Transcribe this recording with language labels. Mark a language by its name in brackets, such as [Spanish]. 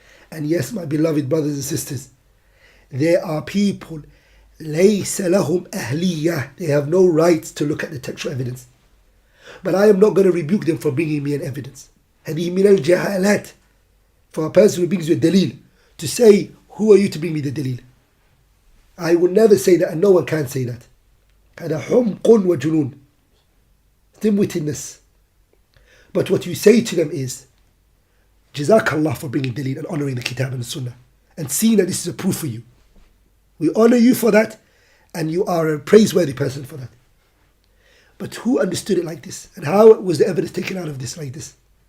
[English] And yes, my beloved brothers and sisters, there are people, [Arabic] لَيْسَ لَهُمْ أَهْلِيَّةٌ, [English] they have no right to look at the textual evidence. But I am not going to rebuke them for bringing me an evidence. [Arabic] هَذِهِ مِنَ الْجَهَالَاتِ, [English] for a person who brings you a dalil, to say, who are you to bring me the dalil? I will never say that, and no one can say that. [Arabic] هذا حمق وجنون, [English] dim-wittedness. But what you say to them is, Jazakallah for bringing dalil and honoring the kitab and the sunnah, and seeing that this is a proof for you. We honor you for that, and you are a praiseworthy person for that. But who understood it like this? And how was the evidence taken out of this like this?